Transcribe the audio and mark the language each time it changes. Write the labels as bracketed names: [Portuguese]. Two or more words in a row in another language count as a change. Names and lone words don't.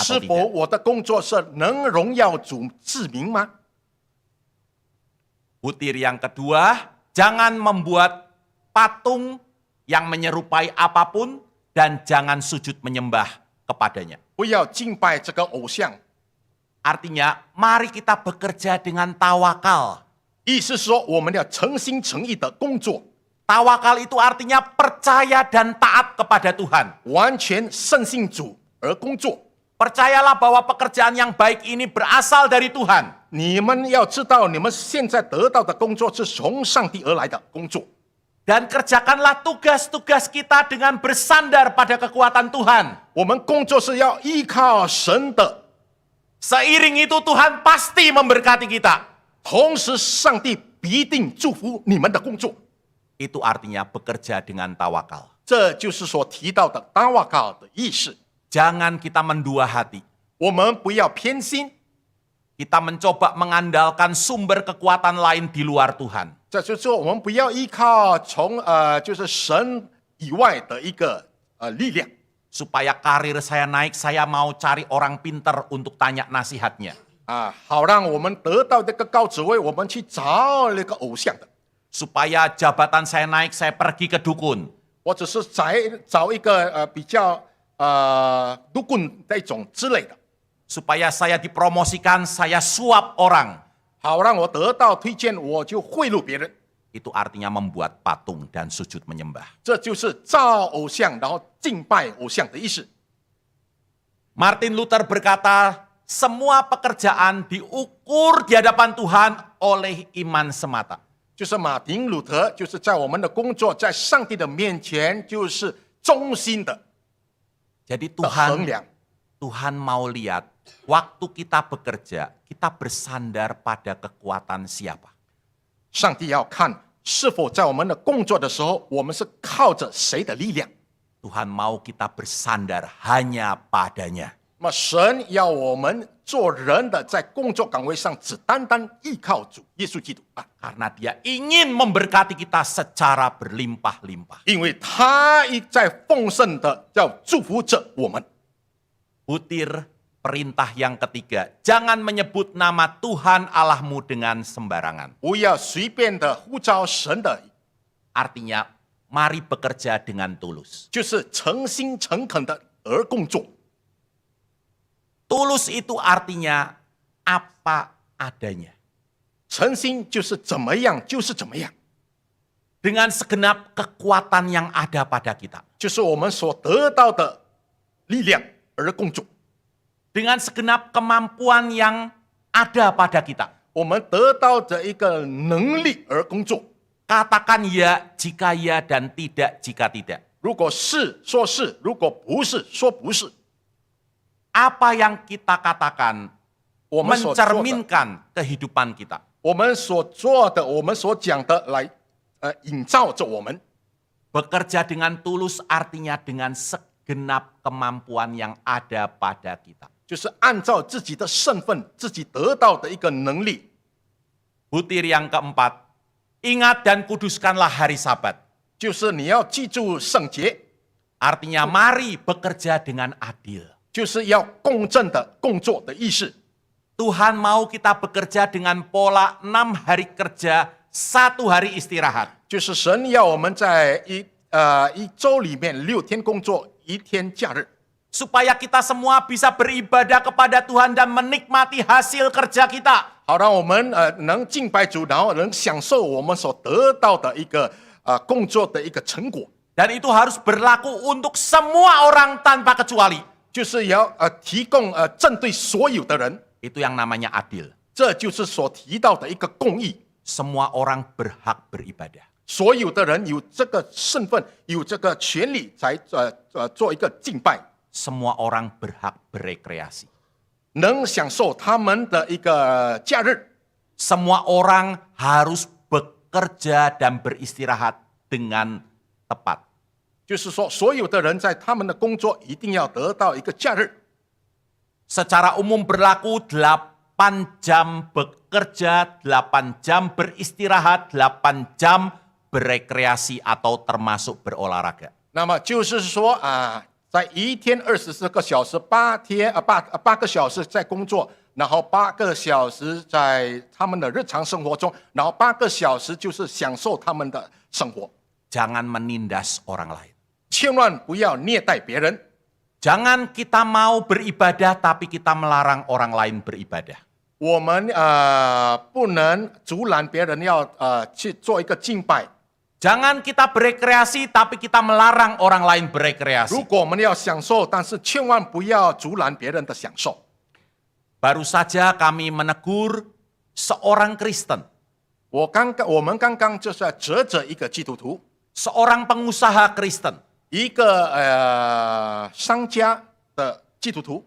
[Chinese] 是否 [Indonesian] tidak? [Chinese] 我的工作是能荣耀主自名吗？ [Indonesian] Butir yang kedua, jangan membuat patung yang menyerupai apapun dan jangan sujud menyembah kepadanya. [Chinese] 不要敬拜这个偶像。 [Indonesian] Artinya, mari kita bekerja dengan tawakal. [Chinese] 意思是说，我们要诚心诚意的工作， [Indonesian] Tawakal itu artinya percaya dan taat kepada Tuhan. [Chinese] 完全深信主而工作。 [Indonesian] Percayalah bahwa pekerjaan yang baik ini berasal dari Tuhan. [Chinese] 你们要知道，你们现在得到的工作是从上帝而来的工作。 [Indonesian] Dan kerjakanlah tugas-tugas kita dengan bersandar pada kekuatan Tuhan. [Chinese] 我们工作是要依靠神的， [Indonesian] Seiring itu Tuhan pasti memberkati kita. [Chinese] 同时上帝必定祝福你们的工作。 [Indonesian] Itu artinya bekerja dengan tawakal. [Chinese] 这就是所提到的达瓦卡的意识。 [Indonesian] Jangan kita mendua hati. [Chinese] 我们不要偏心， [Indonesian] Kita mencoba mengandalkan sumber kekuatan lain di luar Tuhan. [Chinese] 这就是说，我们不要依靠就是神以外的一个力量。 [Indonesian] Supaya karir saya naik, saya mau cari orang pinter untuk tanya nasihatnya. [Chinese] 好让我们得到这个高职位，我们去找那个偶像的， [Indonesian] Supaya jabatan saya naik, saya pergi ke dukun. [Chinese] 或者是找一个比较独棍那种之类的， [Indonesian] Supaya saya dipromosikan, saya suap orang. [Chinese] 好让我得到推荐，我就贿赂别人。 [Indonesian] Itu artinya membuat patung dan sujud menyembah. [Chinese] 这就是造偶像，然后敬拜偶像的意思。 [Indonesian] Martin Luther berkata, semua pekerjaan diukur di hadapan Tuhan oleh iman semata. [Chinese] 就是马丁路德，就是在我们的工作，在上帝的面前，就是忠心的 [Indonesian] Jadi [Chinese] 衡 [Indonesian] Tuhan [Chinese] 量。 [Indonesian] Tuhan mau lihat waktu kita bekerja, kita bersandar pada kekuatan siapa. [Chinese] 上帝要看是否在我们的工作的时候，我们是靠着谁的力量。 [Indonesian] Tuhan mau kita bersandar hanya padanya. [Chinese] 那么神要我们做人的，在工作岗位上只单单依靠主耶稣基督啊， [Indonesian] Karena dia ingin memberkati kita secara berlimpah-limpah. [Chinese] 因为他一在丰盛的要祝福着我们。 [Indonesian] Butir perintah yang ketiga, jangan menyebut nama Tuhan Allahmu dengan sembarangan. [Chinese] 不要随便的呼召神的， [Indonesian] Artinya, mari bekerja dengan tulus. [Chinese] 就是诚心诚恳的而工作。 [Indonesian] Tulus itu artinya apa adanya. [Chinese] 诚心就是怎么样就是怎么样， [Indonesian] Dengan segenap kekuatan yang ada pada kita. [Chinese] 就是我们所得到的力量而工作。 [Indonesian] Dengan segenap kemampuan yang ada pada kita. [Chinese] 我们得到的一个能力而工作。 [Indonesian] Katakan ya jika ya dan tidak jika tidak. [Chinese] 如果是说是，如果不是说不是。 [Indonesian] Apa yang kita katakan [Chinese] 我们所做的， [Indonesian] mencerminkan kehidupan kita. [Chinese] 我们所做的，我们所讲的来，映照着我们。 [Indonesian] Bekerja dengan tulus artinya dengan segenap kemampuan yang ada pada kita. [Chinese] 就是按照自己的身份，自己得到的一个能力。 [Indonesian] Butir yang keempat, ingat dan kuduskanlah hari Sabat. [Chinese] 就是你要记住圣节， [Indonesian] Artinya mari bekerja dengan adil. [Chinese] 就是要公正的工作的意思。 [Indonesian] Tuhan mau kita bekerja dengan pola 6 hari kerja, 1 hari istirahat. [Chinese] 就是神要我们在一周里面6天工作，1天假日， [Indonesian] Supaya kita semua bisa beribadah kepada Tuhan dan menikmati hasil kerja kita. [Chinese] 好让我们能敬拜主，然后能享受我们所得到的一个工作的一个成果。 [Indonesian] Dan itu harus berlaku untuk semua orang tanpa kecuali. [Chinese] 就是要提供针对所有的人， [Indonesian] Itu yang namanya adil. [Chinese] 这就是所提到的一个公义。 [Indonesian] Semua orang berhak beribadah. [Chinese] 所有的人有这个身份，有这个权利，才做一个敬拜， [Indonesian] Semua orang berhak berekreasi. [Chinese] 能享受他们的一个假日。 [Indonesian] Semua orang harus bekerja dan beristirahat dengan tepat. [Chinese] 就是说，所有的人在他们的工作一定要得到一个假日。 [Indonesian] Secara umum berlaku 8 jam bekerja, 8 jam beristirahat, 8 jam berekreasi atau termasuk berolahraga. [Chinese] 那么就是说在一天24个小时，8个小时在工作，然后8个小时在他们的日常生活中，然后8个小时就是享受他们的生活。 [Indonesian] Jangan menindas orang lain. [Chinese] 千万不要虐待别人。 [Indonesian] Jangan kita mau beribadah tapi kita melarang orang lain beribadah. [Chinese] 我们不能阻拦别人要去做一个敬拜。 [Indonesian] Jangan kita berekreasi tapi kita melarang orang lain [Chinese] 如 [Indonesian] berekreasi. [Chinese] 果我们要享受，但是千万不要阻拦别人的享受。 [Indonesian] Baru saja kami menegur seorang Kristen, [Chinese] 我们刚刚就是在责着一个基督徒， [Indonesian] seorang pengusaha Kristen. [Chinese] 一个商家的基督徒，